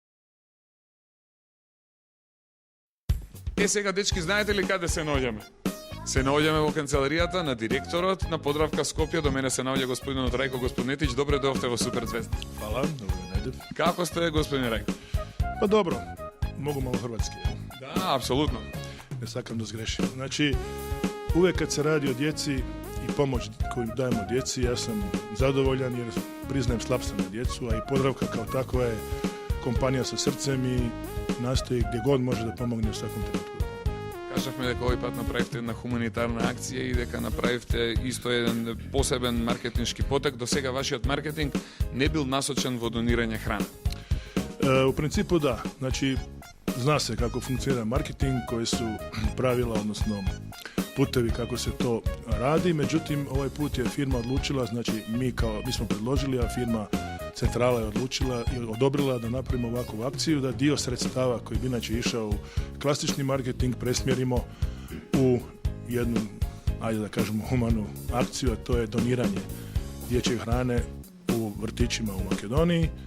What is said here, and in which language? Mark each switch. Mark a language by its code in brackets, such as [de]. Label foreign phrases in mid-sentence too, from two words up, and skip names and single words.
[mk] сега, дечки, знаете ли каде се наоѓаме? Се наоѓаме во канцеларијата на директорот на Подравка Скопје. До мене се наоѓа господинот Рајко Господнетич. Добре дојдовте во Супер Звезда. [hr] Hvala, dobro me najdem. [mk] Како сте, господин Рајко? [hr] Pa dobro, mogu malo hrvatski. [mk] Да, апсолутно. Не сакам да згрешим. [hr] Znači, uvek kad se radi o djeci i pomoć koju dajemo djeci, ja sam zadovoljan jer priznajem slab sam na djecu, a i Podravka kao takva je kompanija sa srcem i nastoji gdje god može da pomogne u svakom trenutku. [mk] Кажавме дека овој пат направивте една хуманитарна акција и дека направивте исто еден посебен маркетиншки потек. До сега вашиот маркетинг не бил насочен во донирање храна. [hr] U principu da, znači zna se kako funkcionira marketing, koji su pravila, odnosno putevi kako se to radi, međutim ovaj put je firma odlučila, znači mi smo predložili, a firma Centrala je odlučila i odobrila da napravimo ovakvu akciju, da dio sredstava koji bi inače išao u klasični marketing presmjerimo u jednu, ajde da kažemo, humanu akciju, a to je doniranje dječje hrane u vrtićima u Makedoniji